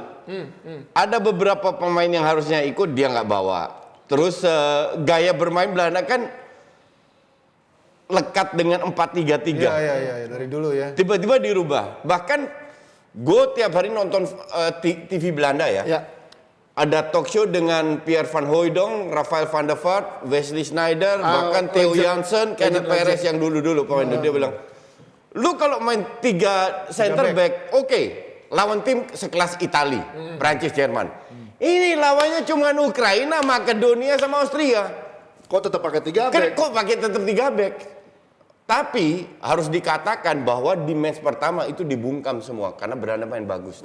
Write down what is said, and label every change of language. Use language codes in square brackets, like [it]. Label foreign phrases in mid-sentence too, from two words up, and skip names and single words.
[id] Ada beberapa pemain yang harusnya ikut dia nggak bawa. Terus gaya bermain Belanda kan lekat dengan 4-3-3. Iya, dari dulu ya. Tiba-tiba dirubah. Bahkan gue tiap hari nonton TV Belanda ya. Ya. Ada [en] talk show [id] dengan Pierre van Hooijdonk, Rafael van der Vaart, Wesley Sneijder, bahkan Theo Jansen, Kenneth Perez yang dulu-dulu pemain dia bilang, lu kalau main 3 [en] center back, [id] oke, lawan tim sekelas Itali, Prancis, Jerman. Ini lawannya cuma Ukraina, Makedonia sama Austria. Kok tetap pakai 3 back? Kok pakai tetap 3 back? Tapi harus dikatakan bahwa di match pertama itu dibungkam semua karena Belanda main bagus.